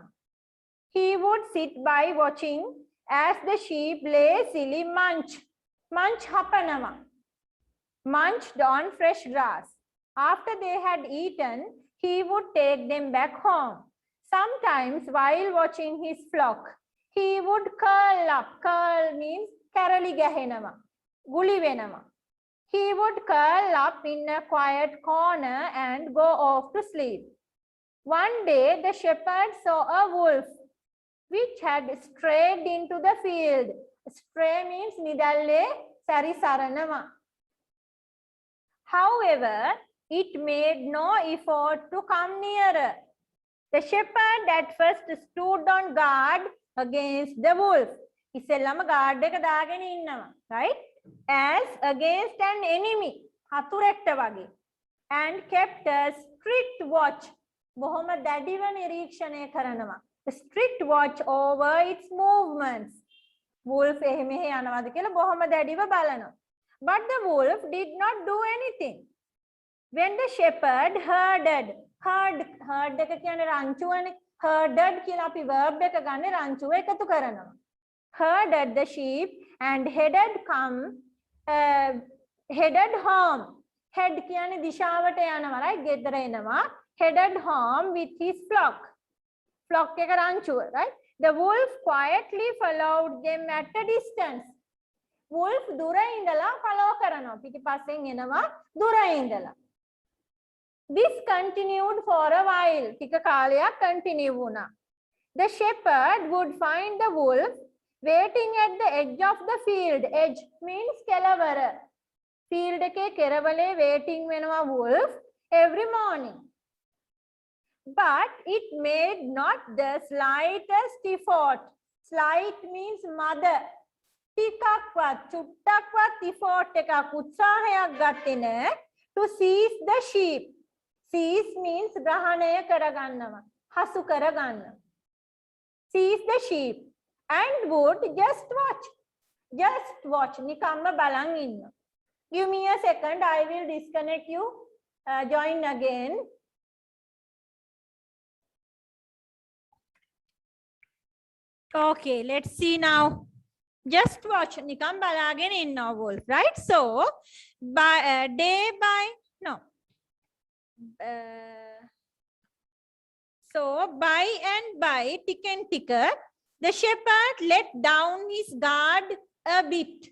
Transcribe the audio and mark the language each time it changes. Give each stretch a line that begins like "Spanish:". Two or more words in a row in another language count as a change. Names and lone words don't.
English: He would sit by watching as the sheep lazily munched on fresh grass. After they had eaten, he would take them back home. Sometimes while watching his flock, he would curl up. Curl means
Sinhala: කරලි ගැහෙනම, ගුලි වෙනම.
English: He would curl up in a quiet corner and go off to sleep. One day the shepherd saw a wolf which had strayed into the field. Stray means
Sinhala: නිදැල්ලේ සැරිසරනම.
English: However, it made no effort to come nearer. The shepherd at first stood on guard against the wolf.
Sinhala: Isellama guard එක දාගෙන ඉන්නවා,
English: right? As against an enemy,
Sinhala: හතුරෙක්ට වගේ.
English: And kept a strict watch.
Sinhala: බොහොම දැඩිව නිරීක්ෂණය කරනවා.
English: A strict watch over its movements.
Sinhala: Wolf එහෙ මෙහෙ යනවාද කියලා බොහොම දැඩිව බලනවා.
English: But the wolf did not do anything. When the shepherd herded
Sinhala: එක කියන්නේ රංචුවනේ. Herded කියලා අපි verb එක ගන්න රංචුව එකතු කරනවා.
English: Herded the sheep and headed home.
Sinhala: Head කියන්නේ දිශාවට යනවා, right? ගෙදර එනවා.
English: Headed home with his flock.
Sinhala: Flock එක රංචුව,
English: right? The wolf quietly followed them at a distance.
Sinhala: Wolf දුර ඉඳලා follow කරනවා. පිටිපස්සෙන් එනවා දුර ඉඳලා.
English: This continued for a while.
Sinhala: ටික කාලයක් continue වුණා.
English: The shepherd would find the wolf waiting at the edge of the field. Edge means කෙළවර. Field
Sinhala: එකේ කෙරවලේ
English: waiting වෙනවා wolf every morning. But it made not the slightest effort. Slight means mother.
Sinhala: ටිකක්වත් චුට්ටක්වත් effort එකක් උත්සාහයක් ගත්තේ නැහැ
English: to seize the sheep. Seize means
Sinhala: ග්‍රහණය කරගන්නවා, හසු කරගන්න.
English: Seize the sheep and would just watch. Just watch.
Sinhala: නිකම්ම බලන් ඉන්න.
English: Give me a second. I will disconnect you. Join again. Okay, let's see now. Just watch.
Sinhala: නිකම් බලාගෙන ඉන්
English: wolf, right? So, by by and by, tick and ticker, the shepherd let down his guard a bit.